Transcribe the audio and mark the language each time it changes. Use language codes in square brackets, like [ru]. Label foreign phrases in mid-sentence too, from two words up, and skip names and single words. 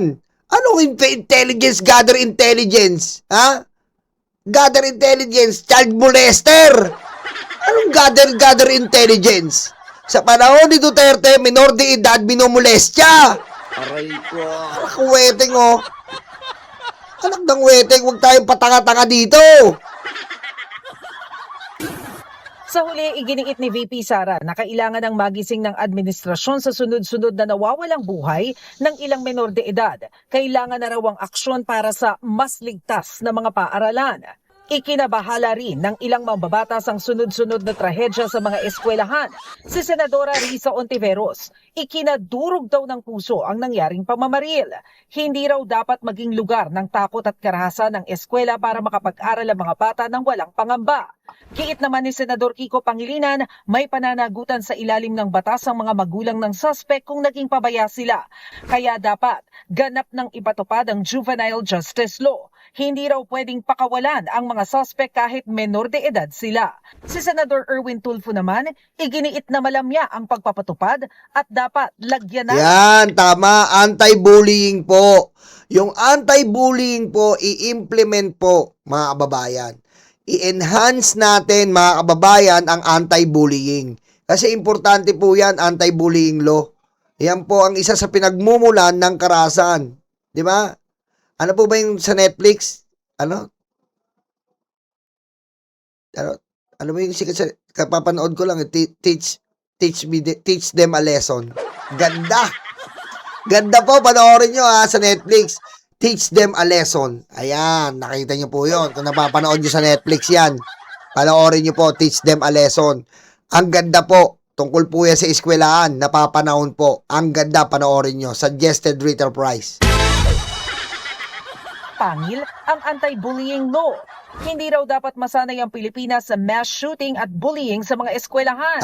[en] Anong intelligence, gather intelligence? Ha? Gather intelligence, child molester. [tl] Anong [en] gather intelligence? [tl] Sa panahon ni Duterte, minor de edad, minumolestya. Aray ko. Anak ng weteng, oh. Anak ng weteng, huwag tayong patanga-tanga dito. Sa huli, iginiit ni VP Sara na kailangan ng magising ng administrasyon sa sunod-sunod na nawawalang buhay ng ilang menor de edad. Kailangan na raw ang aksyon para sa mas ligtas na mga paaralan. Ikinabahala rin ng ilang mambabatas ang sunod-sunod na trahedya sa mga eskwelahan. Si Senadora Risa Ontiveros, ikinadurog daw ng puso ang nangyaring pamamaril. Hindi raw dapat maging lugar ng takot at karahasan ng eskwela para makapag-aral ang mga bata ng walang pangamba. Giit naman ni Senador Kiko Pangilinan, may pananagutan sa ilalim ng batas ang mga magulang ng suspect kung naging pabaya sila. Kaya dapat ganap ng ipatupad ang [en] juvenile justice law. [tl] Hindi raw pwedeng pakawalan ang mga suspect kahit menor de edad sila. Si Senador Erwin Tulfo naman, iginiit na malamya ang pagpapatupad at dapat lagyan na. Yan, tama. Anti-bullying po. Yung anti-bullying po, i-implement po, mga kababayan. I-enhance natin, mga kababayan, ang anti-bullying. Kasi importante po yan, [en] anti-bullying law. [tl] Yan po ang isa sa pinagmumulan ng karahasan. Di ba? Ano po ba yung sa Netflix? Ano mo yung sikat sa kapapanood ko lang, [en] teach them a lesson. [tl] Ganda. Ganda po, panoorin nyo sa Netflix. [en] Teach them a lesson. [tl] Ayan, nakita nyo po yun. Kung napapanood nyo sa Netflix yan, panoorin nyo po, [en] teach them a lesson. [tl] Ang ganda po. Tungkol po yan sa eskwelahan, napapanahon po. Ang ganda, panoorin nyo. [en] Suggested retail price. [tl] Pangil ang [en] anti-bullying law. [tl] Hindi raw dapat masanay ang Pilipinas sa [en] mass shooting [tl] at bullying sa mga eskwelahan.